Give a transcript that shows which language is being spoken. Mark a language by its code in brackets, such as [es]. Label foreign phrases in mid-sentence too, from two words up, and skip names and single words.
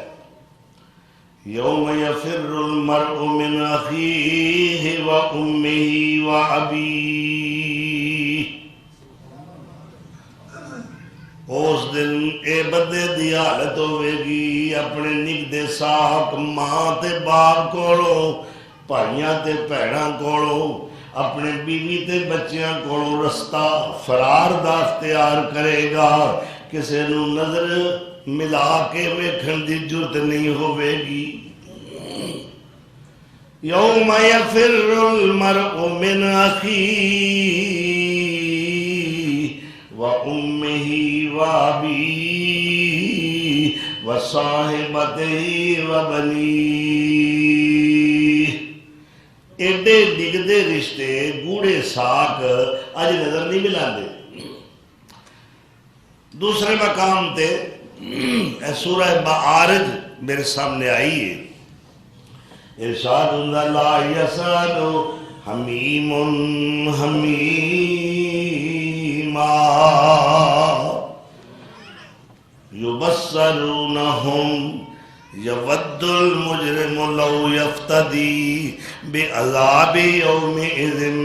[ar] یوم یفر المرء من اخیہ و امہ و ابیہ، [pa] اس دن اے بدے دی حالت ہوئے گی اپنے نگدے ساک ماں تے باپ کولوں، بھائیاں تے بھیناں کولوں، اپنے بیوی تے بچیاں کولوں رستہ فرار دا اختیار کرے گا، کسے نو نظر ملا کے ویکھن دی جرت نہیں ہوئے گی۔ [ar] یوم یفر المرء من اخیہ و امہ و ابیہ و صاحبتہ و بنیہ، [pa] ایڈے ڈگدے رشتے گوڑے ساک اج نظر نہیں ملاندے۔ دوسرے مقام تے سورہ معارج میرے سامنے آئی ہے، ارشاد [ar] لا یسأل حمیم حمیما یبصرونہم یود المجرم لو یفتدی بعذاب یومئذ